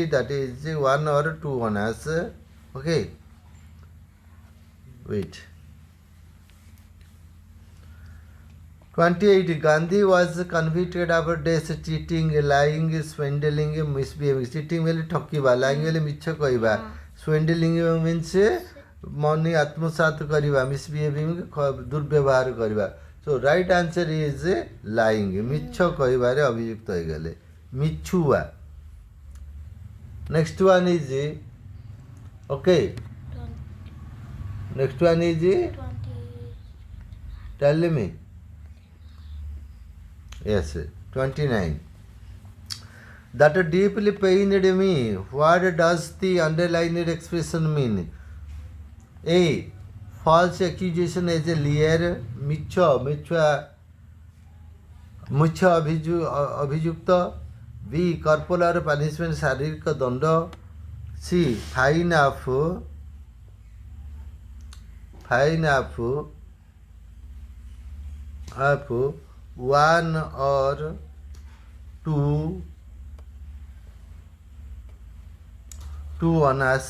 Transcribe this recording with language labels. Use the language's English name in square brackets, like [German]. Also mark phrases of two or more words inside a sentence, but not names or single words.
[English] That is 1 or 2 annas. Okay. Wait. 28. Gandhi was convicted of this cheating, lying, swindling, misbehaving. Cheating means ठकिबा, lying means [Odia] ମିଛ କହବା, [English] swindling means money [Odia] ଆତ୍ମସାତ କରିବା, [English] misbehaving [Odia] ଦୁର୍ବ୍ୟବହାର କରିବା. [English] So right answer is lying. [Odia] ମିଛ କହବାରେ ଅଭିଯୁକ୍ତ ହୋଇ ଗଲେ. मिछुआ. [English] Next one is okay. Next one is 20. tell me. Yes, 29. That deeply pained me. What does the underlined expression mean? A. False accusation as a liar. [Odia] ମୁଖ୍ୟ ଅଭିଯୁକ୍ତ. [English] B. Corporal punishment [Odia] ଶାରୀରିକ ଦଣ୍ଡ. [English] C. Fine of 1 or 2 annas.